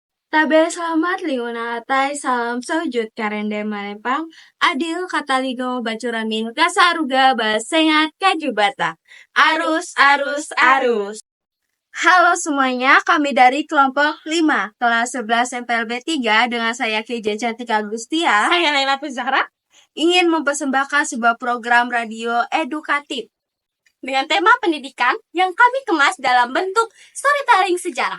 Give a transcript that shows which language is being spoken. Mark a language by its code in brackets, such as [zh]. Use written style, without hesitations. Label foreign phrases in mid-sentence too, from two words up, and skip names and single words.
[knx] Tabe selamat liunatai salam sojud karende malempang adil katalino bacuramin kasaruga basengat kajubata. Arus, arus, arus. [id] Halo semuanya, kami dari kelompok 5, kelas 11 MPLB 3 dengan saya Keja Cantika Agustia. Saya Laila Zahra. Ingin mempersembahkan sebuah program radio edukatif dengan tema pendidikan yang kami kemas dalam bentuk storytelling sejarah.